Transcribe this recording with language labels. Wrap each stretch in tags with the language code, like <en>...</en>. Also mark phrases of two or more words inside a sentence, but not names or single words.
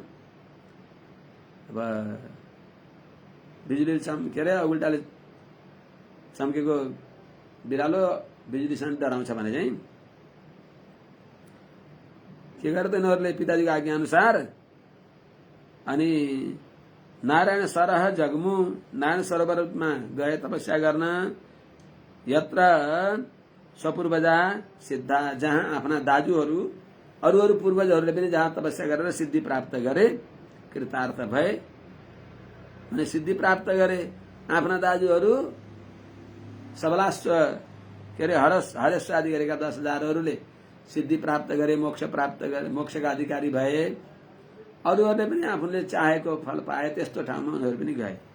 <ne>अब बिजुली के अरे उल्टाले चम्केको बिरालो बिजुलीसँग डराउँछ भने चाहिँ के गर्दै उनीहरूले पिताजीको आज्ञा अनुसार अनि नारायण</ne> <sa>सरह जगमु</sa> <ne>नारायण सरोवरमा गए तपस्या गर्न</ne> <sa>यत्र स्वपूर्वजा सिद्धा</sa> <ne>जहाँ आफ्ना दाजुहरू अरू पूर्वजहरूले पनि जहाँ तपस्या गरेर सिद्धि प्राप्त गरे कृतार्थ भए अनि सिद्धि प्राप्त गरे आफ्ना दाजुहरू सबलाश्व के अरे हरेश्व आदि गरेका 10,000हरूले सिद्धि प्राप्त गरे मोक्ष प्राप्त गरे मोक्षका अधिकारी भए अरूहरूले पनि आफूले चाहेको फल पाए त्यस्तो ठाउँमा उनीहरू पनि गए।</ne>